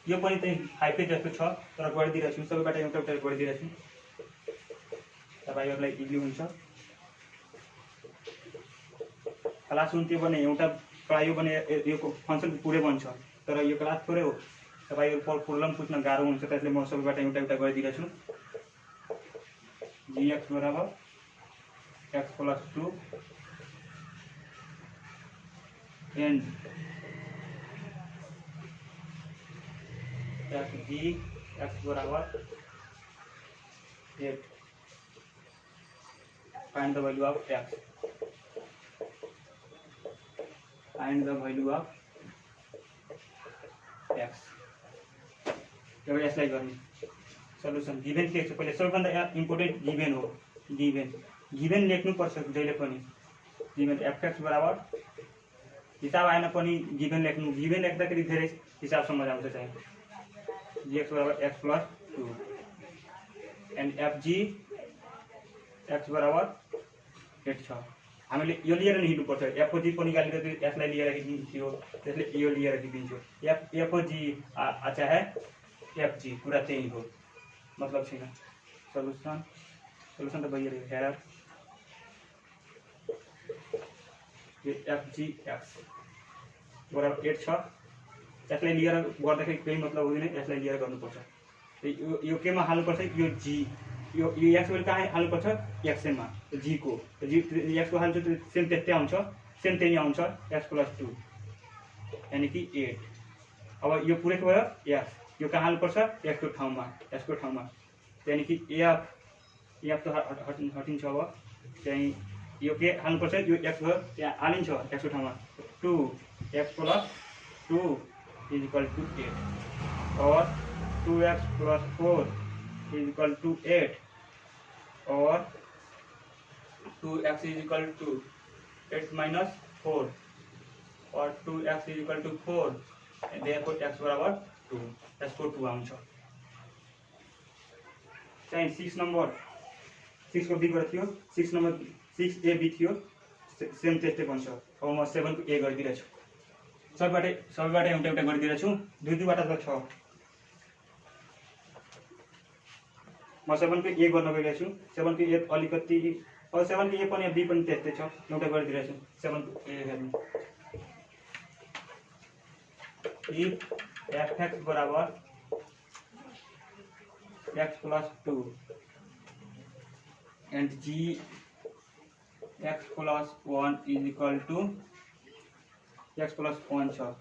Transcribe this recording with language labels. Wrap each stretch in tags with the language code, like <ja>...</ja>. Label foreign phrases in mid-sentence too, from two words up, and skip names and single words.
<ne>यो पनि चाहिँ 5 जस्तो छ तर गरिदिरहेको छु सबैबाट एउटा एउटा गरिदिरहेको छु तपाईहरुलाई इजी हुन्छ क्लास हुन्थ्यो भने एउटा प्रायो भने यो फंक्शन पुरै बन्छ तर यो क्लास थोरै हो तपाईहरु प्रब्लम बुझ्न गाह्रो हुन्छ त्यसले म सबैबाट एउटा एउटा गरिदिरहेको छु</ne> <en>gx बराबर x + 2 and fg x बराबर 8 find the value of x find the value of x</en> <ne>एउटा यसलाई गर्ने सल्युसन गिभन के छ पहिले सबैभन्दा इम्पोर्टेन्ट गिभन हो गिभन लेख्नु पर्छ जहिले पनि गिभन fx बराबर हिसाब आएन पनि गिभन लेख्नु गिभन लेख्दाखेरि धेरै हिसाब समझ आउँछ चाहिँ gx बराबर x + 2 and fg x बराबर 8 छ हामीले यो लिएर नि हिँड्नु पर्छ fg पनि निकालेर यसलाई लिएर हिँड्दियो त्यसले यो लिएर हिँड्दिन्छ fg चाहे fg पूरा त्यही हो मतलब छैन सल्युसन त भइरहेको छ यार यो fg x बराबर 8 छ यसलाई लिएर गर्दाखेरि केही मतलब हुँदैन यसलाई लिएर गर्नुपर्छ यो केमा हाल्नुपर्छ यो g यो x को कहाँ हाल्नुपर्छ x मा g को x को हाल्छु सेम त्यस्तै आउँछ सेम त्यही आउँछ x + 2 यानी कि 8 अब यो पुरै भयो x यो कहाँ हाल्नुपर्छ x को ठाउँमा यानी कि f त हटिन्छ अब चाहिँ यो के हाल्नुपर्छ यो x भयो त्यहाँ हालिन्छ x को ठाउँमा 2x + 2 = 8 और 2x + 4 = 8 और 2x = 8 - 4 और 2x = 4</ne> <en>and therefore</en> <ne>x बराबर 2 x को 2 आउँछ चाहिँ 6 नम्बर 6 को b गरेको थियो 6 नम्बर 6a b थियो सेम त्यस्तै बन्छ अब म 7 को a गरिदिरहेको छु सबैबाट एउटा एउटा गरिदिरहेको छु दुई दुईबाट त छ म 7 को a गर्न गइरहेको छु 7 को a अलिकति अब 7 को a पनि b पनि त्यस्तै छ एउटा गरिदिरहेको छु 7 को a हेर्नु if fx बराबर x + 2 and g x + 1 = x + 1 छ</ne>